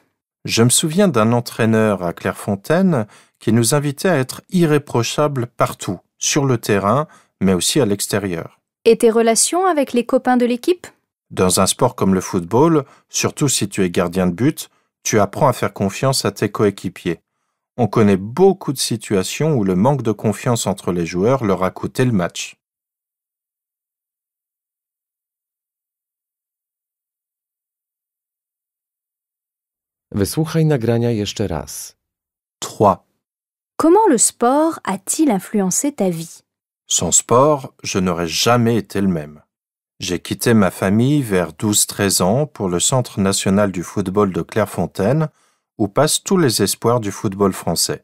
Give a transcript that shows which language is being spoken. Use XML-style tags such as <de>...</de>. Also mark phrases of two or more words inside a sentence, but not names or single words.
<fr>Je me souviens d'un entraîneur à Clairefontaine qui nous invitait à être irréprochables partout, sur le terrain, mais aussi à l'extérieur. Et tes relations avec les copains de l'équipe? Dans un sport comme le football, surtout si tu es gardien de but, tu apprends à faire confiance à tes coéquipiers. On connaît beaucoup de situations où le manque de confiance entre les joueurs leur a coûté le match.</fr> <pl>Wysłuchaj nagrania jeszcze raz. 3.</pl> <fr>Comment le sport a-t-il influencé ta vie? Sans sport, je n'aurais jamais été le même. J'ai quitté ma famille vers 12-13 ans pour le Centre national du football de Clairefontaine, où passent tous les espoirs du football français.</fr>